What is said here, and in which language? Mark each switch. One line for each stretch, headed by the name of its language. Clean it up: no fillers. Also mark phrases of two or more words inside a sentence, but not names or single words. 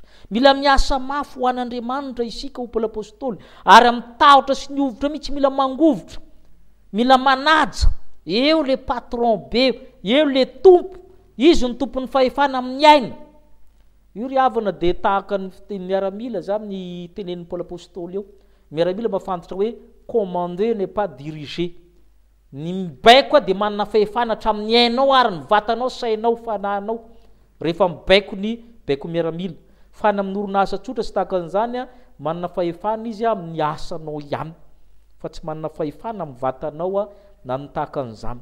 Malagasy: Mila miasa mafy ho an'Andriamanitra isika Paoly apôstôly, ary amin'ny tahotra sy ny ovitra mihitsy mila mangovotra, mila manaja. Eo le patron be, eo le tompo, izy ny tompon'ny fahefana amin'ny aina. Io ry havana dia tahaka ny Miaramila za ny tenenin'ny Paoly apôstôly eo.
French: Miaramila mafantatra hoe commander n'est pas diriger.
Malagasy: Ny mibaiko dia manana fahefana hatramin'ny ainao ary ny vatanao, sainao, fananao. Rehefa mibaiko ny baiko Miaramila. Fa ny amin'ny orinasa tsotra sy tahaka an'izany manana fahefana izy amin'ny asanao ihany, fa tsy manana fahefana amin'ny vatanao na amin'ny tahaka an'izany.